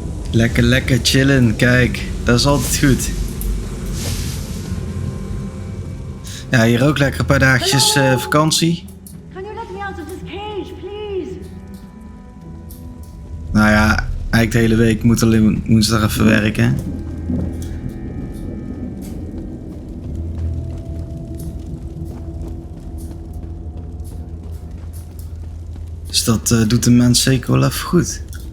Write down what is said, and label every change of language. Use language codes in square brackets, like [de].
[nl] Lekker, lekker chillen, kijk. Dat is altijd goed. Ja, hier ook lekker een paar dagjes vakantie. [en] Can you let me out of this cage, please? [nl] Nou ja, eigenlijk de hele week moet alleen woensdag even werken. Dus dat doet de mens zeker wel even goed.